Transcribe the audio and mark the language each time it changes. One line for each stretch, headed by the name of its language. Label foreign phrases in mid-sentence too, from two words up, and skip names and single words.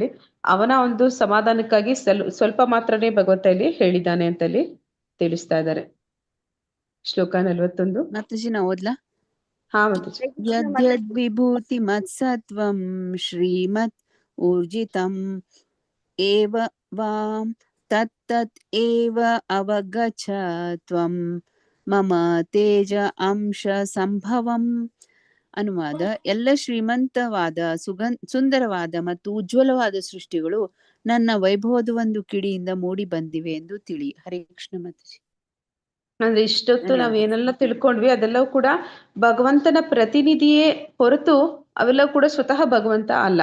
Kannada: ಅವನ ಒಂದು ಸಮಾಧಾನಕ್ಕಾಗಿ ಸ್ವಲ್ಪ ಮಾತ್ರನೇ ಭಗವಂತ ಇಲ್ಲಿ ಹೇಳಿದ್ದಾನೆ ಅಂತ ಅಲ್ಲಿ ತಿಳಿಸ್ತಾ ಇದ್ದಾರೆ. ಶ್ಲೋಕ 41. ಮಾತಾಜಿ ನಾ ಓದ್ಲಾ? ಹಾ ಮಾತಾಜಿ.
Sanskrit: ಯದ್ಯದ್ ವಿಭೂತಿ ಮತ್ಸತ್ವಂ ಶ್ರೀಮತ್ ಊರ್ಜಿತಂ ಏವ ವಾಂ ತತ್ತತ್ ಏವ ಅವಗಚ್ಚ ತ್ವಂ ಮಮ ತೇಜ ಅಂಶ ಸಂಭವಂ.
Kannada: ಅನುವಾದ: ಎಲ್ಲ ಶ್ರೀಮಂತವಾದ ಸುಂದರವಾದ ಮತ್ತು ಉಜ್ವಲವಾದ ಸೃಷ್ಟಿಗಳು ನನ್ನ ವೈಭವದ ಒಂದು ಕಿಡಿಯಿಂದ ಮೂಡಿ ಬಂದಿವೆ ಎಂದು ತಿಳಿ. ಹರೇ ಕೃಷ್ಣ ಮಾತಾಜಿ. ಅಂದ್ರೆ ಇಷ್ಟೊತ್ತು ನಾವ್ ಏನೆಲ್ಲ ತಿಳ್ಕೊಂಡ್ವಿ ಅದೆಲ್ಲವೂ ಕೂಡ ಭಗವಂತನ ಪ್ರತಿನಿಧಿಯೇ ಹೊರತು ಅವೆಲ್ಲವೂ ಕೂಡ ಸ್ವತಃ ಭಗವಂತ ಅಲ್ಲ.